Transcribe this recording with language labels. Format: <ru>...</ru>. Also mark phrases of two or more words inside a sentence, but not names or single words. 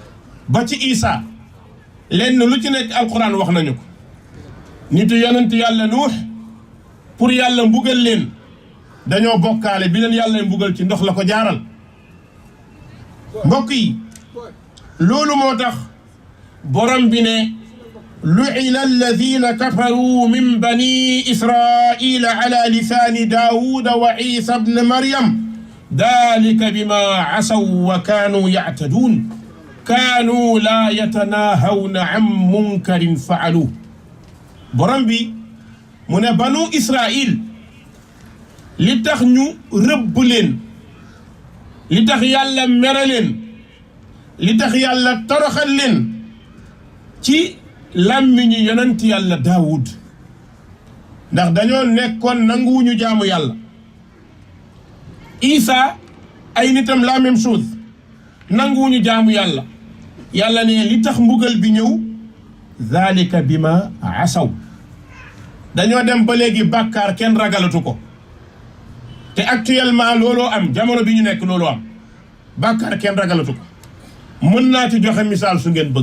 <wo>nuux ba ci Isa lenn lu ci nekk alquran wax nañu ko nitu yonent yàlla Nuux pour yàlla mbugal leen dañoo bokkaale bi leen yàlla mbugal ci ndox la ko jaaral mbokk yi loolu moo tax borom bi ne</wo> <ar>لعن الذين كفروا من بني إسرائيل على لسان داوود وعيسى ابن مريم ذلك بما عصوا وكانوا يعتدون كانوا لا يتناهون عن منكر فعلوه</ar> <wo>borom bi mu ne banu israil li tax ñu rëbb leen li tax yàlla mere leen li tax yàlla toroxal leen ci làmmiñu yonent yàlla daawud ndax dañoo nekkoon nanguwuñu jaamu yàlla isa ay nitam</wo> <fr>la même chose</fr> <wo>nanguwuñu jaamu yàlla yàlla ne li tax mbugal bi ñëw</wo> <ar>ذلك بما عصوا</ar> <wo>dañoo dem ba léegi bàkkaar kenn ragalatu ko te actuellement looloo am jamono bi ñu nekk looloo am bàkkaar kenn ragalatu ko mën naa ci joxe misaal su ngeen</wo>